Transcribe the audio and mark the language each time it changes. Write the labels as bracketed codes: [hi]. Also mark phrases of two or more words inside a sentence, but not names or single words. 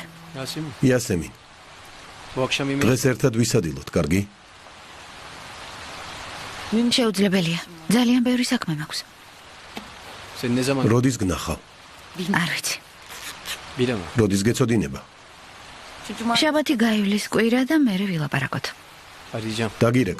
[tr] Yasemin. [ka] იასემინ, [tr] Bu akşam yemeği. [ka] დღეს ერთად ვისადილოთ, კარგი? შეუძლებელია. ძალიან ბევრი საქმე მაქვს. [tr] Seni ne zaman? [ka] როდის გნახავ? არ ვიცი. [tr] Bilemem. [ka] როდის გეცოდინება? შაბათი გაივლის კვირა და მერე ვილაპარაკოთ. არიჯან. დაგირეკო.